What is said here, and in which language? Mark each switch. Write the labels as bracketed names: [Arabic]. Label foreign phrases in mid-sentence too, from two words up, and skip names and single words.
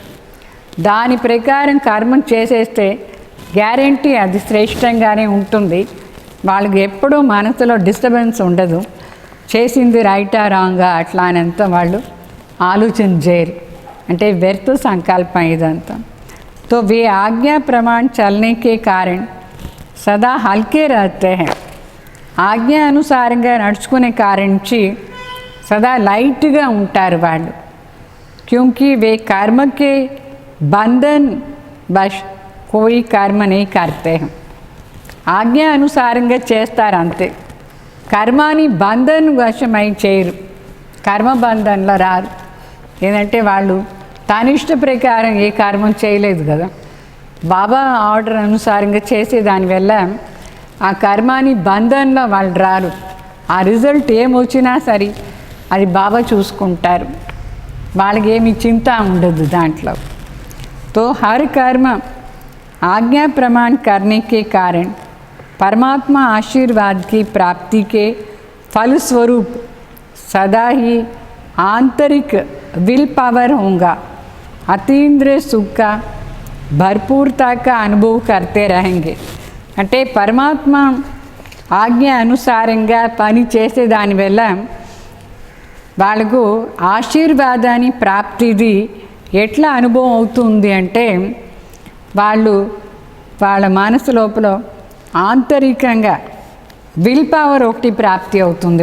[Telugu] దాని ప్రకారం కర్మం చేసేస్తే గ్యారెంటీ అది శ్రేష్టంగానే ఉంటుంది. వాళ్ళకి ఎప్పుడూ మనసులో డిస్టర్బెన్స్ ఉండదు. చేసింది రైటా రాంగా అట్లా అనంతా వాళ్ళు ఆలోచన చేయరు. అంటే వ్యర్థ సంకల్పం ఇదంతా. [Hindi] तो वे आज्ञा प्रमाण चलने के कारण सदा हल्के रहते हैं. [Telugu] ఆజ్ఞా అనుసారంగా నడుచుకునే కారణించి సదా లైట్గా ఉంటారు వాళ్ళు. [Hindi] क्योंकि वे कर्म के बंधन बस कोई कर्म नहीं करते हैं. [Telugu] ఆజ్ఞా అనుసారంగా చేస్తారు అంతే. కర్మాని బంధన్ వశమై చేయరు, కర్మబంధంలో రారు. ఏంటంటే వాళ్ళు తన ఇష్ట ప్రకారం ఏ కర్మం చేయలేదు కదా, బాబా ఆర్డర్ అనుసారంగా చేసే దానివల్ల ఆ కర్మాని బంధంలో వాళ్ళు రారు. ఆ రిజల్ట్ ఏమొచ్చినా సరే అది బాబా చూసుకుంటారు. వాళ్ళకి ఏమి చింత ఉండదు దాంట్లో. [Hindi] तो हर कर्म आज्ञा प्रमाण करने के कारण परमात्मा आशीर्वाद की प्राप्ति के फलस्वरूप सदा ही आंतरिक [English] will power [Hindi] होगा. अतीन्द्रिय सुख का भरपूरता का अनुभव करते रहेंगे. [Telugu] అంటే పరమాత్మ ఆజ్ఞ అనుసారంగా పని చేసే దానివల్ల వాళ్ళకు ఆశీర్వాదాన్ని ప్రాప్తిది ఎట్లా అనుభవం అవుతుంది అంటే వాళ్ళ మనసు లోపల ఆంతరికంగా [English] will power [Telugu] ఒకటి ప్రాప్తి అవుతుంది.